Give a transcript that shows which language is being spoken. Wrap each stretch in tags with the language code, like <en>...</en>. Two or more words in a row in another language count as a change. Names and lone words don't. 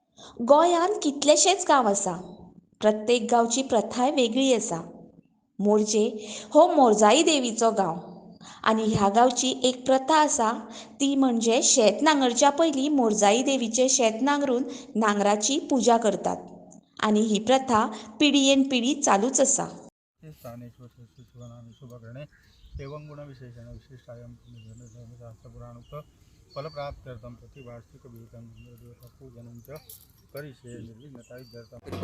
<kok>गोंयांत कितलेशेच गांव आसा. प्रत्येक गांवची प्रथाय वेगळी आसा. मोरजे हो मोरजाई देवीचो गांव आनी ह्या गांवची एक प्रथा आसा ती म्हणजे शेत नांगरच्या पयलीं मोरजाई देवीचें शेत नांगरून नांगराची पुजा करतात आनी ही प्रथा पिडयेन पिढी चालूच आसा.</kok> <sa>स्थानेश्वर शिवनामी शुभकरणे एवं गुणविशेषण विशिष्टायां धर्मशास्त्रपुराणोक्त फलप्राप्त्यर्थं प्रतिवार्षिकविहितं पूजनं च करिष्ये निर्विघ्नता इत्यर्थम्.</sa>